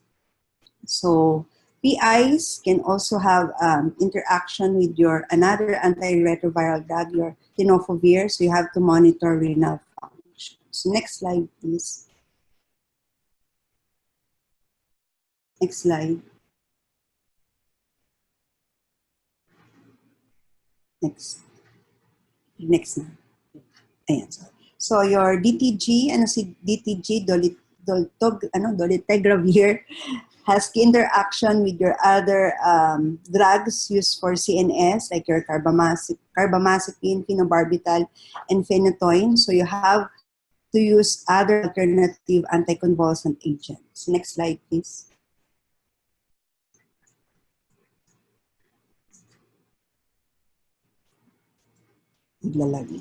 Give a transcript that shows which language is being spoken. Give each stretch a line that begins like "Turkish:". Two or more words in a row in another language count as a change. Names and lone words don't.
English: So PIs can also have interaction with your another antiretroviral drug, your tenofovir. So you have to monitor renal function. So next slide, please. Next slide. Next.
Filipino: Next na. Ayan,
English: sorry. So your DTG,
Filipino: ano si DTG,
English: dolutegravir, has interaction with your other drugs used for CNS, like your carbamazepine, phenobarbital, and phenytoin. So you have to use other alternative anticonvulsant agents. Next slide, please. Iglalagay.